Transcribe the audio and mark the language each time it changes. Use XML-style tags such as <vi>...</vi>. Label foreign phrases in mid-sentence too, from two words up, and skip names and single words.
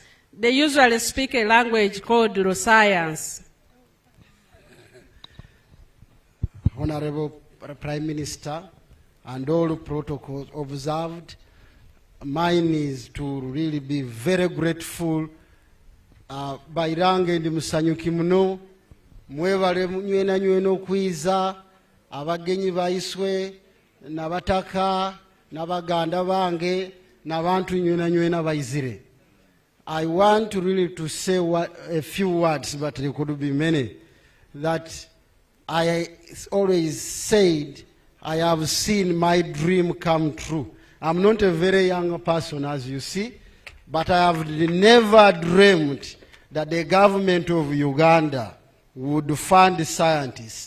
<en>They usually speak a language called neuroscience. Honorable Prime Minister, and all protocols observed, mine is to really be very grateful.</en> <ttj>Bairange ndi musanyuki muno, mwebale nywena nywena okwiza, abagenyi baiswe, nabataka, nabaganda bange, nabantu nywena nywena baizire.</ttj> <en>I want to really to say a few words, but there could be many, that I always said I have seen my dream come true. I'm not a very young person, as you see, but I have never dreamed that the government of Uganda would fund scientists.</en>